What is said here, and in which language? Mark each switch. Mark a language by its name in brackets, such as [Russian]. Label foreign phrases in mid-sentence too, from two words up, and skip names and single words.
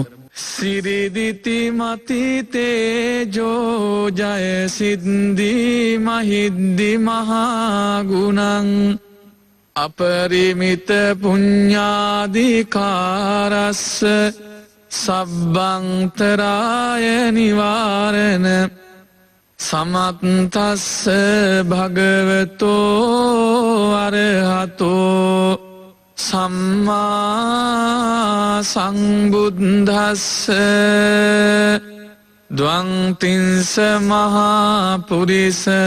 [Pali] සිරිදිති මතිතේජෝ ජය සිද්ධි මහිද්දි මහාගුණං අපරිමිත පුඤ්ඤාධිකාරස්ස සබ්බන්තරාය නිවාරණ සමත්තස්ස භගවතෝ අරහතෝ සම්මා සංබුද්දස්ස ද්වංතින්ස මහා පුරිස